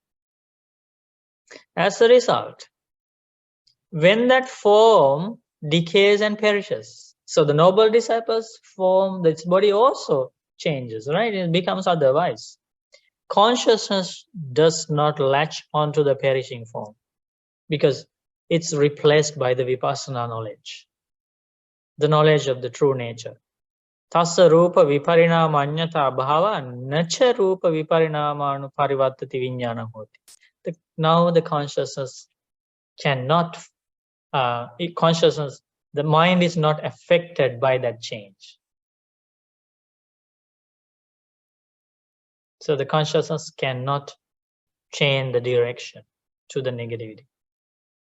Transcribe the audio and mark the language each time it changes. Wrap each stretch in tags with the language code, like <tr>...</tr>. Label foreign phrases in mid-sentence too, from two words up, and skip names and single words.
<en>As a result, when that form decays and perishes, so the noble disciples form, this body also changes, right? It becomes otherwise. Consciousness does not latch onto the perishing form because it's replaced by the vipassana knowledge, the knowledge of the true nature.</en> <pi>Tassa rupa viparinama anyata bhava nacha rupa viparinama anuparivartati vijnana hoti.</pi> <en>Now the consciousness cannot, the mind is not affected by that change. So the consciousness cannot change the direction to the negativity.</en>